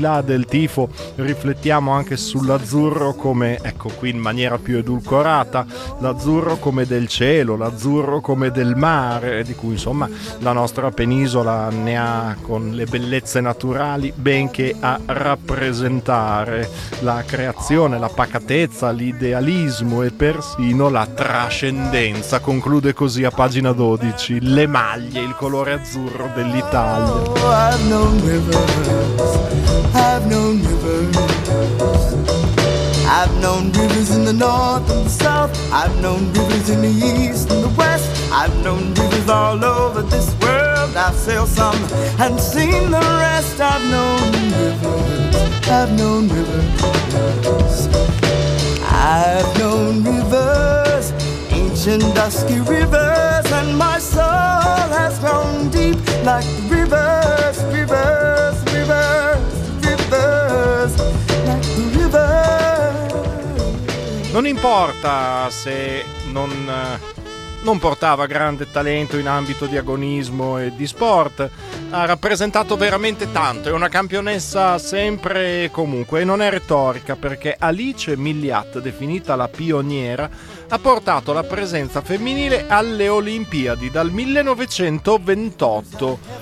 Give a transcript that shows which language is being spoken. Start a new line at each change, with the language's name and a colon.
Italian: là del tifo, riflettiamo anche sull'azzurro come, ecco qui in maniera più edulcorata, l'azzurro come del cielo, l'azzurro come del mare, di cui insomma la nostra penisola ne ha con le bellezze naturali ben che a rappresentare: la creazione, la pacatezza, l'idealismo e persino la trascendenza. Conclude così a pagina 12 Le maglie, il colore azzurro dell'Italia.
English: Oh, I've known rivers, I've known rivers, I've known rivers in the north and the south, I've known rivers in the east and the west, I've known rivers all over this world, I've sailed some and seen the rest. I've known rivers, I've known rivers, I've known rivers, ancient dusky rivers, and my soul has grown deep like the rivers, rivers, rivers, rivers, like the rivers.
Italian: Non importa se non portava grande talento in ambito di agonismo e di sport, ha rappresentato veramente tanto, è una campionessa sempre e comunque, e non è retorica, perché Alice Milliat, definita la pioniera, ha portato la presenza femminile alle Olimpiadi dal 1928.